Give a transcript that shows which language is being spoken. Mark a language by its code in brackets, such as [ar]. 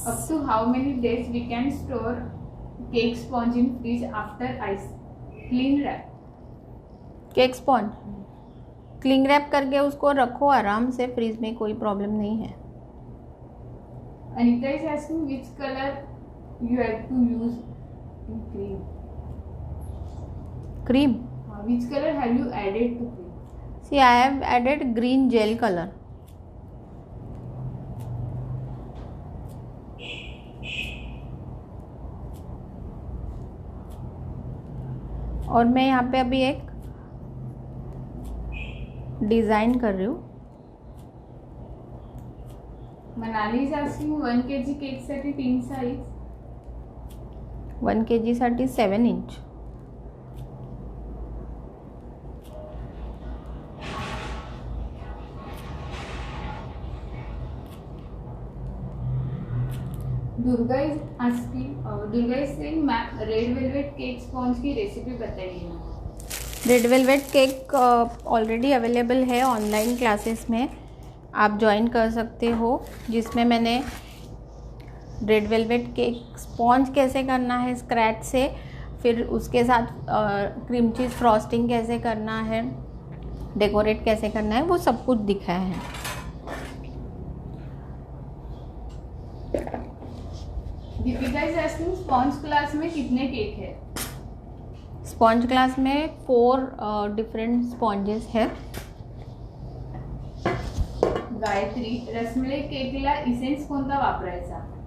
[en] up to how many days we can store cake sponge in fridge after ice cling wrap? [hi] Cake sponge cling wrap करके उसको रखो आराम से freeze में, कोई प्रॉब्लम नहीं है। [en] Anita is asking which color you have to use in cream. [hi] Cream, [en] Which color have you added to cream? See I have added green gel colour. [hi] और मैं यहाँ पे अभी एक डिज़ाइन कर रही हूँ। [en] Manali is asking 1 kg cake [mr] साठी [en] tin size [mr] 1 kg साठी 7 inch. [hi] Durga [en] is saying [hi] ma'am red velvet cake sponge की रेसिपी बताइए। Red velvet cake already available है ऑनलाइन क्लासेस में, आप ज्वाइन कर सकते हो, जिसमें मैंने रेड वेलवेट केक स्पॉन्ज कैसे करना है स्क्रैच से, फिर उसके साथ क्रीम चीज़ फ्रॉस्टिंग कैसे करना है, डेकोरेट कैसे करना है, वो सब कुछ दिखाया है। Deepika [en] is asking [hi] sponge class में कितने केक है? स्पॉन्ज क्लास में 4 डिफरेंट स्पॉन्जेस है। [mr] गायत्री रसमलाई केकला इसेन्स कोणता वापरायचा?